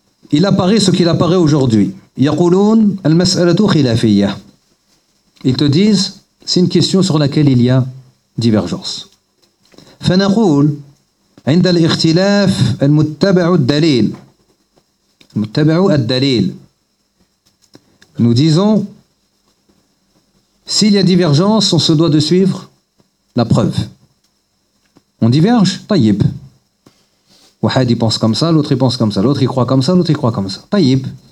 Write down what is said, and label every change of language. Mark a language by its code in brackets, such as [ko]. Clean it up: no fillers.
[fr] Il apparaît ce qu'il apparaît aujourd'hui. [ar] يقولون المسألة خلافية. [fr] Ils te disent, c'est une question sur laquelle il y a divergence. [ar] فنقول عند الاختلاف المتبع الدليل. المتبع الدليل. [fr] Nous disons, s'il y a divergence, on se doit de suivre la preuve. On diverge, tayyib. Wahad, il pense comme ça, l'autre il pense comme ça, l'autre il croit comme ça, l'autre il croit comme ça. Tayyib.